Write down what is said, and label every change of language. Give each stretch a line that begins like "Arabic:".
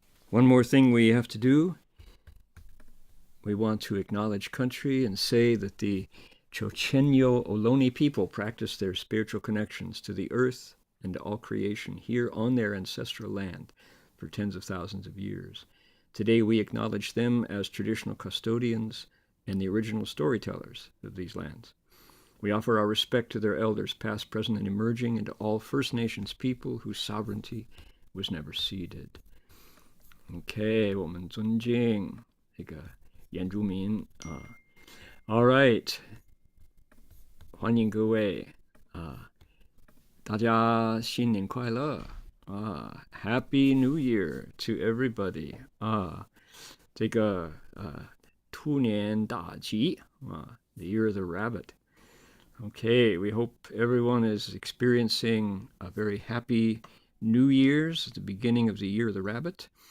English: One more thing we have to do. We want to acknowledge country and say that the Chochenyo Ohlone people practice their spiritual connections to the earth and to all creation here on their ancestral land for tens of thousands of years. Today we acknowledge them as traditional custodians and the original storytellers of these lands. We offer our respect to their elders, past, present, and emerging, and to all First Nations people whose sovereignty was never ceded.
Chinese: Okay, 我们尊敬这个原住民啊。
English: All right，
Chinese: 欢迎各位啊，大家新年快乐啊 ！
English: Happy New Year to everybody
Chinese: 啊！这个兔年大吉啊
English: ，The Year of the Rabbit。Okay, we hope everyone is experiencing a very happy New Year's at the beginning of the Year of the Rabbit.